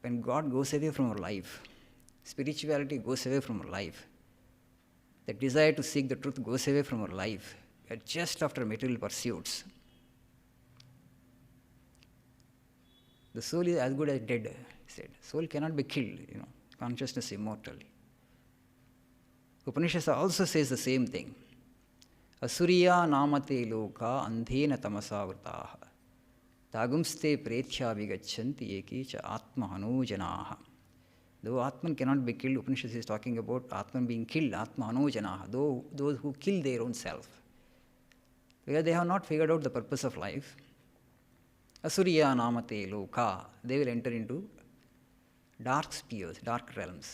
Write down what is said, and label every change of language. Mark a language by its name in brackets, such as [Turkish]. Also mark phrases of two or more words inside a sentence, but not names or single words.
[English] when God goes away from our life, spirituality goes away from our life, the desire to seek the truth goes away from our life, we are just after material pursuits. The soul is as good as dead, he said. Soul cannot be killed, consciousness is immortal. Upanishad also says the same thing. [Sanskrit] Asuriya namate loka andhena tamasavrtaha tagumste pretya vigachanti eki cha atmahano janaha. [English] Though Atman cannot be killed, Upanishad is talking about Atman being killed, [Sanskrit] atmahano janaha, [English] those who kill their own self. Because they have not figured out the purpose of life. [Sanskrit] Asuriya namate loka, [English] they will enter into dark spheres, dark realms.